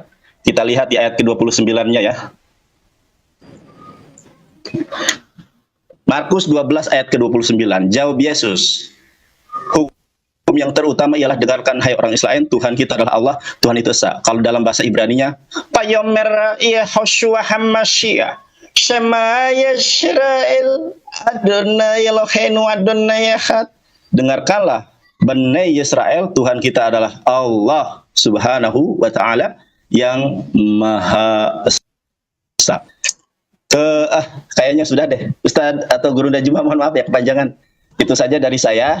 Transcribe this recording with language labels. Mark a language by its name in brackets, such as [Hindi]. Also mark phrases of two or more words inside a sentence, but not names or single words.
[Indonesian] Kita lihat di ayat ke-29-nya ya. Markus 12 ayat ke-29. Jawab Yesus, hukum yang terutama ialah dengarkan hai orang Israel, Tuhan kita adalah Allah, Tuhan itu esa. Kalau dalam bahasa Ibraninya, [Hebrew] ויאמר ישוע המשיח, שמע ישראל, אדוני אלוהינו אדוני אחד. [Indonesian] Dengarkanlah, Bani Israel, Tuhan kita adalah Allah [Arabic] سبحانه وتعالى [Indonesian] yang Maha Esa. Kayaknya sudah deh, Ustadz atau Guru Najma, mohon maaf ya kepanjangan. Itu saja dari saya.